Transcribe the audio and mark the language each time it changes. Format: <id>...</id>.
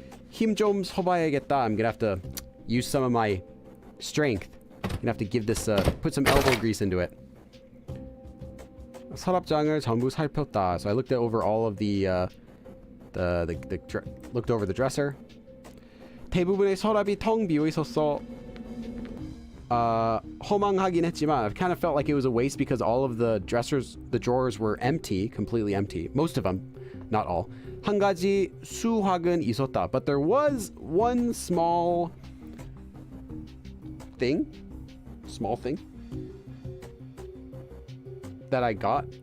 <ko>힘 좀 써봐야겠다.</ko> <en>I'm going to have to use some of my strength. I'm going to have to give this, put some elbow grease into it.</en> <ko>서랍장을 전부 살폈다.</ko> <en>So I looked over all of looked over the dresser.</en> <ko>대부분의 서랍이 텅 비어 있었어. 허망하긴 했지만</ko> <en>I kind of felt like it was a waste because all of the drawers were empty, completely empty. Most of them, not all.</en> <ko>한 가지 수확은 있었다.</ko> <en>But there was one small thing that I got.</en>